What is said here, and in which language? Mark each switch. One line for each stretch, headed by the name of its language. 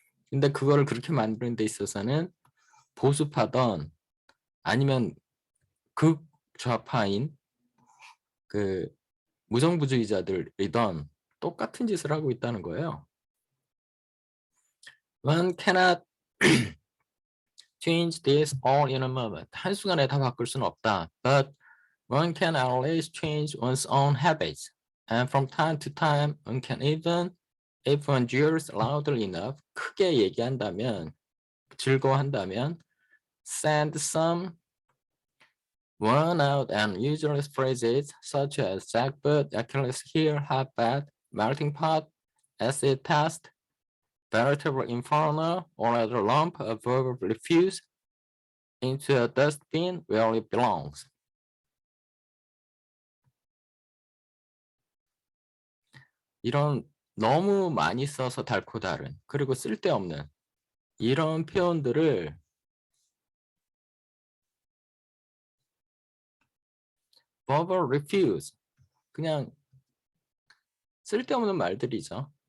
Korean: 근데 그거를 그렇게 만드는 데 있어서는 보수파던 아니면 극좌파인 그 무정부주의자들이던 똑같은 짓을 하고 있다는 거예요.
English: One cannot change this all in a moment.
Korean: 한순간에 다 바꿀 수는 없다.
English: But one can always change one's own habits. And from time to time, one can even, if one jeers loudly enough,
Korean: 크게 얘기한다면, 즐거워한다면,
English: send some worn out and useless phrases such as jackboot, Achilles heel, hotbed, melting pot, acid test, veritable inferno, or a lump of verbal refuse into a dustbin where it belongs.
Korean: 이런 너무 많이 써서 닳고 다른 그리고 쓸데없는 이런 표현들을
English: verbal refuse
Korean: 그냥 쓸데없는 말들이죠.